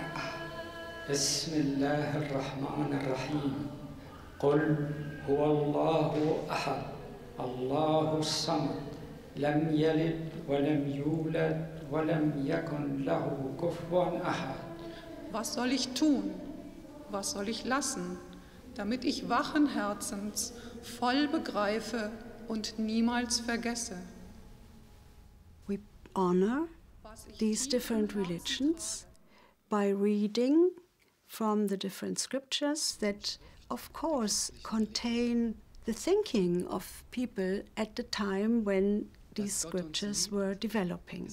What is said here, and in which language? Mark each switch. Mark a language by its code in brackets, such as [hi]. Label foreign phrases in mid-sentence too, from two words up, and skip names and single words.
[ar] بسم الله الرحمن الرحيم قل هو الله أحد الله الصمد لم يلد ولم يولد ولم يكن له كفوا أحد. [de] Was soll ich tun? Was soll ich lassen, damit ich wachen Herzens voll begreife und niemals vergesse? [en] We honor these different religions by reading from the different scriptures that, of course, contain the thinking of people at the time when these scriptures were developing.